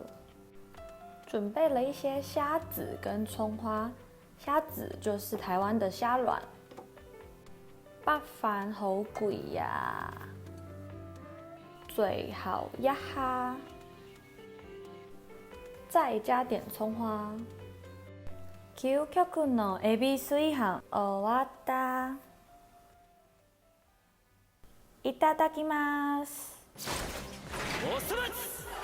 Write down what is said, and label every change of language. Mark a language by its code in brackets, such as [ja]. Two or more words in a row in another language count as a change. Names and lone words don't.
[zh] 准备了一些虾子跟葱花，虾子就是台湾的虾卵。白飯好貴呀，最後一下，再加點葱花， [ja] 究極のエビ炊飯終わった。いただきます。おそ松。